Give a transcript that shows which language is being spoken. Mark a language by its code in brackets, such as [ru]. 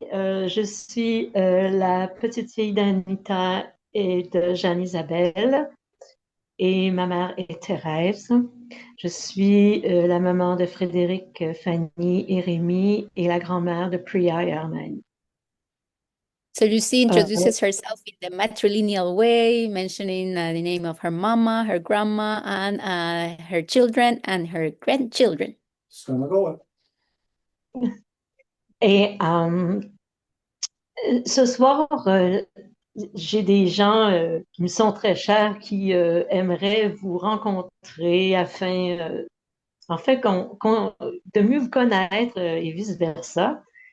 [fr] Je suis la petite fille d'Anita et de Jeanne-Isabelle. Et ma mère est Thérèse. Je suis la maman de Frédéric, Fanny et Rémi et la grand-mère de Priya et Armand. [en] So Lucy introduces herself in the matrilineal way, mentioning the name of her mama, her grandma, and her children and her grandchildren. It's gonna go. [fr] Et ce soir, j'ai des gens qui me sont très chers qui aimeraient vous rencontrer afin, en fait, de mieux vous connaître et vice-versa.